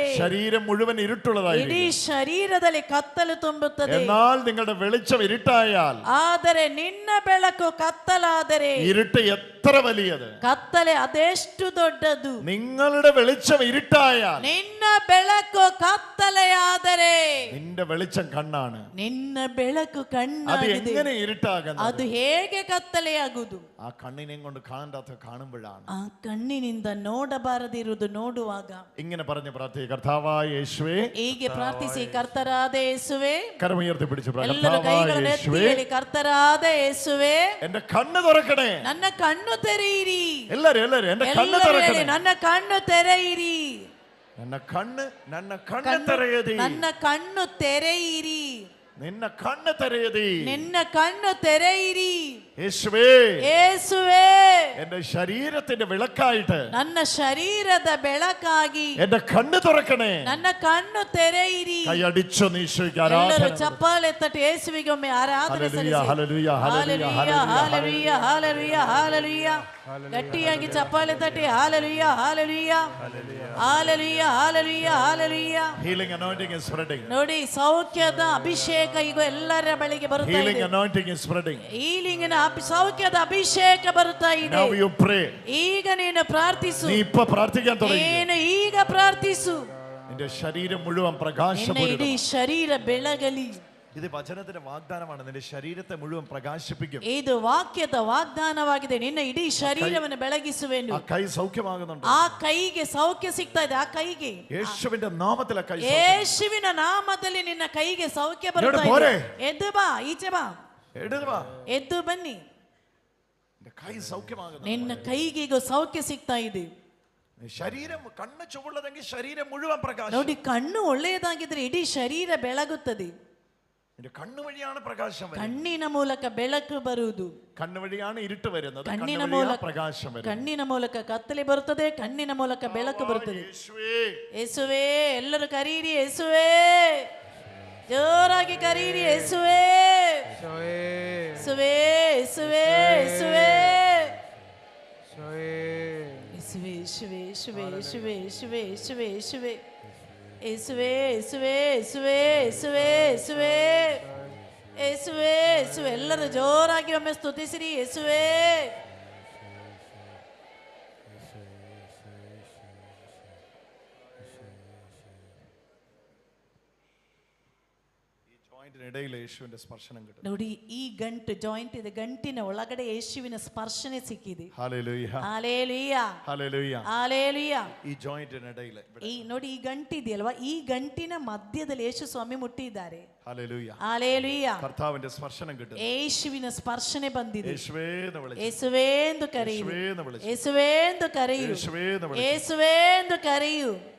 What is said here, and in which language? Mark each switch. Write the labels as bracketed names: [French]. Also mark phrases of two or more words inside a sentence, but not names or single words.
[Malayalam] ശരീരം മുഴുവൻ ഇരുട്ടുള്ളതായിരിക്കും. [Kannada] ಇಡೀ ಶರೀರದಲ್ಲಿ ಕತ್ತಲು ತುಂಬುತ್ತದೆ. [Malayalam] എന്നാൽ നിങ്ങളുടെ വെളിച്ചം ഇരുട്ടായാൽ, [Kannada] ಆದರೆ ನಿನ್ನ ಬೆಳಕು ಕತ್ತಲಾದರೆ, [Malayalam] ഇരുട്ട് എത്ര വലിയത്, [Kannada] ಕತ್ತಲೆ ಅದೆಷ್ಟು ದೊಡ್ಡದು. [Malayalam] നിങ്ങളുടെ വെളിച്ചം ഇരുട്ടായാൽ, [Kannada] ನಿನ್ನ ಬೆಳಕು ಕತ್ತಲೆಯಾದರೆ, [Malayalam] നിന്റെ വെളിച്ചം കണ്ണാണ്. [Kannada] ನಿನ್ನ ಬೆಳಕು [Malayalam] അത് [Kannada] ಕಣ್ಣಾಗಿದೆ. [Malayalam] എങ്ങനെ ഇരുട്ടാകുന്നത്? [Kannada] ಅದು ಹೇಗೆ ಕತ್ತಲೆಯಾಗುವುದು? [Malayalam] ആ കണ്ണിനെയും കൊണ്ട് കാണാത്ത കാണുമ്പോഴാണ്. [Kannada] ಆ ಕಣ್ಣಿನಿಂದ ನೋಡಬಾರದಿರುವುದು ನೋಡುವಾಗ. [Malayalam] ഇങ്ങനെ പറഞ്ഞ് പ്രാർത്ഥിക്കുക, കർത്താവായ യേശുവേ. [Kannada] ಹೀಗೆ ಪ್ರಾರ್ಥಿಸಿ, ಕರ್ತರಾದ ಯೇಸುವೆ. [Malayalam] കരമുയർത്തി പിടിച്ച് [Kannada] ಎಲ್ಲರೂ ಕೈಗಳನ್ನು ಎತ್ತಿ ಹೇಳಿ, ಕರ್ತರಾದ ಯೇಸುವೆ, [Malayalam] എന്റെ കണ്ണ് തുറക്കണേ. [Kannada] ನನ್ನ കണ്ണು ತೆರೆಯಿರಿ. [Malayalam] എല്ലാരും എന്റെ കണ്ണ് [Kannada] ಎಲ್ಲರೂ ಹೇಳಿ, [Malayalam] തുറക്കണേ. [Kannada] ನನ್ನ ಕಣ್ಣು ತೆರೆಯಿರಿ. [Malayalam] ನನ್ನ കണ്ണ് തെരയതി. [Kannada] ನನ್ನ ಕಣ್ಣು ತೆರೆಯಿರಿ. [Malayalam] നിന്ന കണ്ണ് തെരയതി. [Kannada] ನಿನ್ನ ಕಣ್ಣು ತೆರೆಯಿರಿ. [Malayalam] യേശുവേ, [Kannada] ಯೇಸುವೆ, [Malayalam] എന്റെ ശരീരത്തിന്റെ വിളക്കായിട്ട്, [Kannada] ನನ್ನ ಶರೀರದ ಬೆಳಕಾಗಿ [Malayalam] എന്റെ കണ്ണ് തുറക്കണേ. [Kannada] ನನ್ನ ಕಣ್ಣು ತೆರೆಯಿರಿ. [Malayalam] കൈയടിച്ചു നീശോയ്ക്ക് [Kannada] ಎಲ್ಲರೂ [Malayalam] ആരാധന. [Kannada] ಚಪ್ಪಾಳೆ ತಟ್ಟಿ ಯೇಸುವಿಗೆ ಒಮ್ಮೆ ಆರಾಧನೆ [Malayalam] ഹല്ലേലൂയ, [Kannada] ಸಲ್ಲಿಸಿ. [Malayalam] ഹല്ലേലൂയ, [Kannada] ಹಾಲೆಲೂಯ, ಹಾಲೆಲೂಯ, ಹಾಲೆಲೂಯ, ಹಾಲೆಲೂಯ. ಗಟ್ಟಿಯಾಗಿ ಚಪ್ಪಾಳೆ ತಟ್ಟಿ ಹಾಲೆಲೂಯ, ಹಾಲೆಲೂಯ, ಹಾಲೆಲೂಯ, ಹಾಲೆಲೂಯ, ಹಾಲೆಲೂಯ. [English] Healing anointing is spreading. [Kannada] ನೋಡಿ, ಸೌಖ್ಯದ ಅಭಿಷೇಕ ಈಗ ಎಲ್ಲರ ಬಳಿಗೆ ಬರುತ್ತಾ [English] Healing [Kannada] ಇದೆ. [English] anointing is spreading. [Kannada] ಹೀಲಿಂಗಿನ ಸೌಖ್ಯದ ಅಭಿಷೇಕ ಬರುತ್ತಾ ಇದೆ. [English] Now you pray. [Kannada] ಈಗ ನೀನು ಪ್ರಾರ್ಥಿಸು. [Malayalam] നീ ഇപ്പൊ പ്രാർത്ഥിക്കാൻ തുടങ്ങി. [Kannada] ನೀನು ಈಗ ಪ್ರಾರ್ಥಿಸು. [Malayalam] നിന്റെ ശരീരം മുഴുവൻ [Kannada] ನಿನ್ನ [Malayalam] പ്രകാശപൂരിതം. [Kannada] ಇಡೀ ಶರೀರ ಬೆಳಗಲಿ. [Malayalam] ഇത് വചനത്തിന്റെ വാഗ്ദാനമാണ്. നിന്റെ ശരീരത്തെ മുഴുവൻ പ്രകാശിപ്പിക്കും. [Kannada] ಇದು ವಾಕ್ಯದ ವಾಗ್ದಾನವಾಗಿದೆ. ನಿನ್ನ ಇಡೀ ಶರೀರವನ್ನು ಬೆಳಗಿಸುವೆನು. [Malayalam] ആ കൈ സൗഖ്യമാകുന്നുണ്ട്. [Kannada] ಆ ಕೈಗೆ ಸೌಖ್ಯ ಸಿಗ್ತಾ ಇದೆ. ಆ ಕೈಗೆ [Malayalam] യേശുവിന്റെ നാമത്തിൽ ആ കൈ [Kannada] ಯೇಸುವಿನ ನಾಮದಲ್ಲಿ ನಿನ್ನ ಕೈಗೆ ಸೌಖ್ಯ ಬರ್ತಾ ಇದೆ. ಎದ್ದು ಬಾ, ಈಚೆ ಬಾ, [Malayalam] എടുവാ. [Kannada] ಎದ್ದು ಬನ್ನಿ. [Malayalam] നിന്റെ കൈ സൗഖ്യമാകുന്നു. [Kannada] ನಿನ್ನ ಕೈಗೆ ಈಗ ಸೌಖ್ಯ ಸಿಗ್ತಾ ಇದೆ. [Malayalam] ശരീരം കണ്ണ് ചുവള്ളതെങ്കിൽ ശരീരം മുഴുവൻ പ്രകാശം. [Kannada] ನೋಡಿ, ಕಣ್ಣು ಒಳ್ಳೆಯದಾಗಿದ್ರೆ ಇಡೀ ಶರೀರ ಬೆಳಗುತ್ತದೆ. [Malayalam] നിന്റെ കണ്ണ് വഴിയാണ് പ്രകാശം വരുന്നത്. [Kannada] ಕಣ್ಣಿನ ಮೂಲಕ ಬೆಳಕು ಬರುವುದು. [Malayalam] കണ്ണ് വഴിയാണ് ഇരുട്ട് വരുന്നത്. [Kannada] ಕಣ್ಣಿನ [Malayalam] കണ്ണ് [Kannada] ಮೂಲಕ [Malayalam] വഴിയാണ് പ്രകാശം വരുന്നത്. [Kannada] ಕಣ್ಣಿನ ಮೂಲಕ ಕತ್ತಲೆ ಬರುತ್ತದೆ, ಕಣ್ಣಿನ ಮೂಲಕ ಬೆಳಕು ಬರುತ್ತದೆ. [Malayalam] യേശുവേ, [Kannada] ಯೇಸುವೇ, ಎಲ್ಲರೂ ಕರೀರಿ, ಯೇಸುವೇ, ಜೋರಾಗಿ ಕರೀರಿ, ಯೇಸುವೇ, ಯೇಸುವೇ, ಯೇಸುವೇ, ಯೇಸುವೇ, ಯೇಸುವೇ, ಯೇಸುವೇ, ಯೇಸುವೇ, ಯೇಸುವೇ, ಯೇಸುವೇ, ಯೇಸುವೇ, ಯೇಸುವೇ, ಯೇಸುವೇ, ಯೇಸುವೇ, ಯೇಸುವೇ, ಯೇಸುವೇ, ಯೇಸುವೇ, ಯೇಸುವೇ, ಯೇಸುವೇ. ಎಲ್ಲರೂ ಜೋರಾಗಿ ಒಮ್ಮೆ ಸ್ತುತಿಸಿರಿ, ಯೇಸುವೇ. [Malayalam] ഇടയിൽ യേശുവിന്റെ സ്പർശനം കിട്ടും. [Kannada] ನೋಡಿ, ಈ ಗಂಟು ಜಾಯಿಂಟ್ ಇದೆ, ಗಂಟಿನ ಒಳಗಡೆ ಯೇಸುವಿನ ಸ್ಪರ್ಶನೆ ಸಿಕ್ಕಿದೆ. [Malayalam] ഹല്ലേലൂയ, [Kannada] ಹಾಲೆಲೂಯ, [Malayalam] ഹല്ലേലൂയ. [Kannada] ಹಾಲೆಲೂಯ. [Malayalam] ഈ ജോയിന്റിനിടയിൽ [Kannada] ಈ ನೋಡಿ, ಈ ಗಂಟಿದೆಯಲ್ವಾ, ಈ ಗಂಟಿನ ಮಧ್ಯದಲ್ಲಿ ಯೇಸು ಸ್ವಾಮಿ ಮುಟ್ಟಿದ್ದಾರೆ. [Malayalam] ഹല്ലേലൂയ. [Kannada] ಹಾಲೆಲೂಯ. [Malayalam] കർത്താവിന്റെ സ്പർശനം കിട്ടും. [Kannada] ಯೇಸುವಿನ ಸ್ಪರ್ಶನೆ ಬಂದಿದೆ. [Malayalam] യേശുവേ എന്ന് വിളിച്ചു. [Kannada] ಯೇಸುವೇ ಎಂದು ಕರೆಯು, [Malayalam] യേശുവേ എന്ന് വിളിച്ചു. [Kannada] ಯೇಸುವೇ ಎಂದು ಕರೆಯು, [Malayalam] യേശുവേ എന്ന് വിളിച്ചു. [Kannada] ಯೇಸುವೇ ಎಂದು ಕರೆಯು.